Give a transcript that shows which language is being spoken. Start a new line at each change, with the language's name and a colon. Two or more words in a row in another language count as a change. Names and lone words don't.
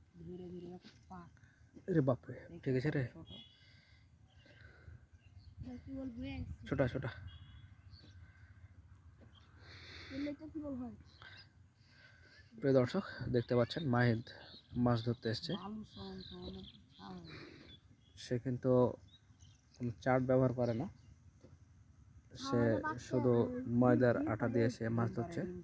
Hindi: अरे बाप रे ठीक है रे छोटा छोटा
Bangla: প্রিয় দর্শক দেখতে পাচ্ছেন মাহিদ মাছ ধরতে এসছে সে কিন্তু কোনো চাট ব্যবহার করে না সে শুধু ময়দার আটা দিয়ে সে মাছ ধরছে